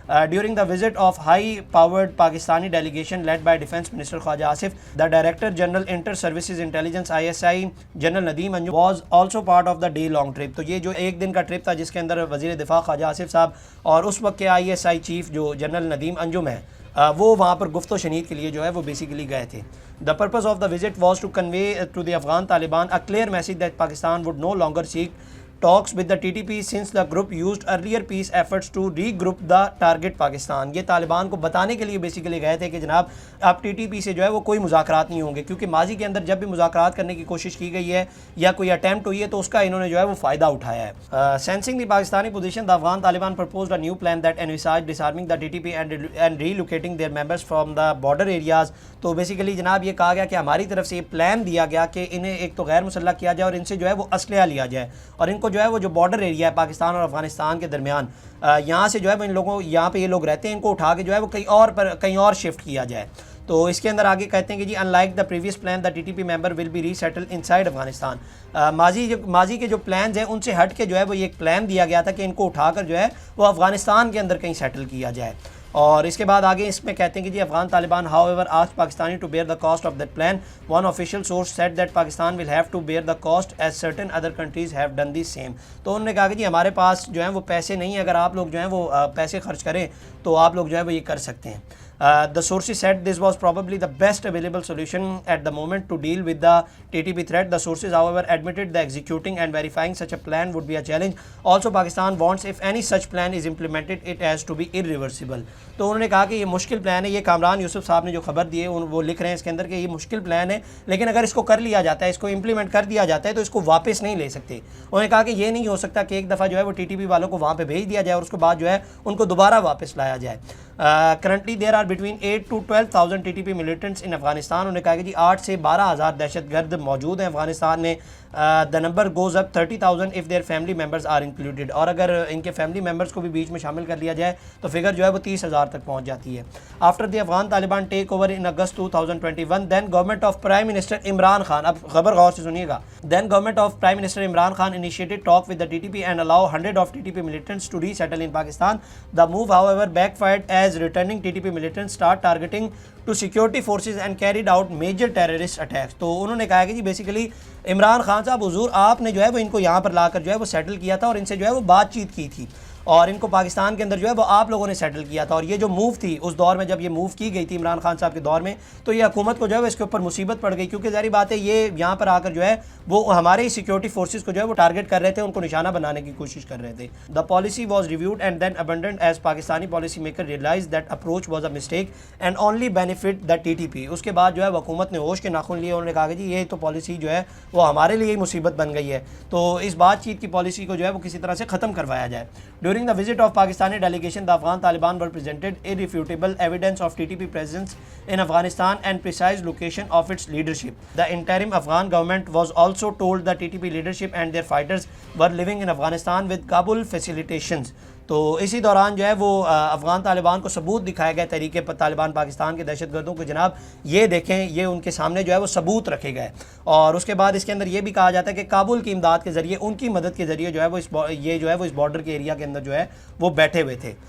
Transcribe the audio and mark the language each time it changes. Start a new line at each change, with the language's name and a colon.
English: During the visit of high-powered Pakistani delegation led by Defence Minister Khwaja Asif, the Director General Inter-Services Intelligence ISI General Nadeem Anjum was also part of the day-long trip.
Urdu: تو یہ جو ایک دن کا trip تھا جس کے اندر وزیر دفاع خواجہ آصف صاحب اور اس وقت کے ISI چیف جو جنرل ندیم انجم ہے وہ وہاں پر گفت و شنید کے لیے جو ہے وہ بیسیکلی گئے تھے.
English: The purpose of the visit was to convey to the Afghan Taliban a clear message that Pakistan would no longer seek talks with the TTP since the group used earlier peace efforts to regroup the target Pakistan.
Urdu: یہ طالبان کو بتانے کے لیے basically گئے تھے کہ جناب اب TTP سے جو ہے وہ کوئی مذاکرات نہیں ہوں گے، کیونکہ ماضی کے اندر جب بھی مذاکرات کرنے کی کوشش کی گئی ہے یا کوئی اٹیمپٹ ہوئی ہے تو اس کا انہوں نے جو ہے وہ فائدہ اٹھایا ہے.
English: Sensing the Pakistani position, the Afghan Taliban proposed a new plan that envisaged disarming the TTP and relocating their members from the border areas.
Urdu: تو بیسیکلی جناب یہ کہا گیا کہ ہماری طرف سے یہ پلان دیا گیا کہ انہیں ایک تو غیر مسلح کیا جائے اور ان سے جو ہے وہ اسلحہ لیا جائے، اور ان کو جو ہے وہ جو بارڈر ایریا ہے پاکستان اور افغانستان کے درمیان یہاں سے جو ہے وہ ان لوگوں یہاں پہ یہ لوگ رہتے ہیں ان کو اٹھا کے جو ہے وہ کہیں اور شفٹ کیا جائے. تو اس کے اندر آگے کہتے ہیں کہ جی
English: unlike the previous plan the TTP member will be resettled inside Afghanistan.
Urdu: ماضی کے جو پلانز ہیں ان سے ہٹ کے جو ہے وہ یہ ایک پلان دیا گیا تھا کہ ان کو اٹھا کر جو ہے وہ افغانستان کے اندر کہیں سیٹل کیا جائے. اور اس کے بعد آگے اس میں کہتے ہیں کہ جی Afghan Taliban
English: however asked Pakistani to bear the cost of that plan. One official source said that Pakistan will have to bear the cost as certain other countries have done the same.
Urdu: تو انہوں نے کہا کہ جی ہمارے پاس جو ہیں وہ پیسے نہیں ہیں، اگر آپ لوگ جو ہیں وہ پیسے خرچ کریں تو آپ لوگ جو ہے وہ یہ کر سکتے ہیں.
English: The sources said this was probably the best available solution at the moment to deal with the TTP threat. The sources, however, admitted that executing and verifying such a plan would be a challenge. Also, Pakistan wants if any such plan is implemented, it has to be irreversible.
Urdu: تو انہوں نے کہا کہ یہ مشکل plan ہے. یہ کامران یوسف صاحب نے جو خبر دی ہے وہ لکھ رہے ہیں اس کے اندر کہ یہ مشکل پلان ہے، لیکن اگر اس کو کر لیا جاتا ہے، اس کو امپلیمنٹ کر دیا جاتا ہے تو اس کو واپس نہیں لے سکتے. انہوں نے کہا کہ یہ نہیں ہو سکتا کہ ایک دفعہ جو ہے وہ TTP والوں کو وہاں پہ بھیج دیا جائے اور اس کے بعد جو ہے ان کو دوبارہ واپس لایا جائے.
English: Currently there are between 8 to 12,000 TTP militants in Afghanistan.
Urdu: انہوں نے کہا کہ جی 8 سے 12,000 دہشت گرد موجود ہیں افغانستان میں.
English: The number goes up 30,000 if their family members are included.
Urdu: اور اگر ان کے فیملی ممبرس کو بھی بیچ میں شامل کر لیا جائے تو فگر جو ہے وہ 30,000 تک پہنچ جاتی ہے.
English: After the Afghan Taliban take over in August 2021, then government of Prime Minister Imran Khan,
Urdu: اب خبر غور سے سنیے گا,
English: then government of Prime Minister Imran Khan initiated talk with the TTP and allow 100 of TTP militants to resettle in Pakistan. The move, however, backfired as returning TTP militants start targeting to security forces and carried out major terrorist attacks.
Urdu: تو انہوں نے کہا کہ جی basically Imran Khan صاحب حضور آپ نے جو ہے وہ ان کو یہاں پر لا کر جو ہے وہ سیٹل کیا تھا اور ان سے جو ہے وہ بات چیت کی تھی, اور ان کو پاکستان کے اندر جو ہے وہ آپ لوگوں نے سیٹل کیا تھا. اور یہ جو موو تھی اس دور میں جب یہ موو کی گئی تھی عمران خان صاحب کے دور میں, تو یہ حکومت کو جو ہے وہ اس کے اوپر مصیبت پڑ گئی, کیونکہ ظاہری بات ہے یہ یہاں پر آ کر جو ہے وہ ہمارے ہی سیکورٹی فورسز کو جو ہے وہ ٹارگٹ کر رہے تھے, ان کو نشانہ بنانے کی کوشش کر رہے تھے.
English: The policy was reviewed and then abandoned as Pakistani policy maker realise that approach was a mistake and only benefit the T T P.
Urdu: اس کے بعد جو ہے حکومت نے ہوش کے ناخن لیے, انہوں نے کہا کہ جی یہ تو پالیسی جو ہے وہ ہمارے لیے ہی مصیبت بن گئی ہے, تو اس بات چیت کی پالیسی کو جو ہے وہ کسی طرح سے ختم کروایا جائے.
English: During the visit of Pakistani delegation the Afghan Taliban were presented irrefutable evidence of TTP presence in Afghanistan and precise location of its leadership. The interim Afghan government was also told the TTP leadership and their fighters were living in Afghanistan with Kabul facilitations.
Urdu: تو اسی دوران جو ہے وہ افغان طالبان کو ثبوت دکھائے گئے طریقے پر طالبان پاکستان کے دہشت گردوں کو, جناب یہ دیکھیں یہ ان کے سامنے جو ہے وہ ثبوت رکھے گئے. اور اس کے بعد اس کے اندر یہ بھی کہا جاتا ہے کہ کابل کی امداد کے ذریعے, ان کی مدد کے ذریعے جو ہے وہ اس بارڈر کے ایریا کے اندر جو ہے وہ بیٹھے ہوئے تھے.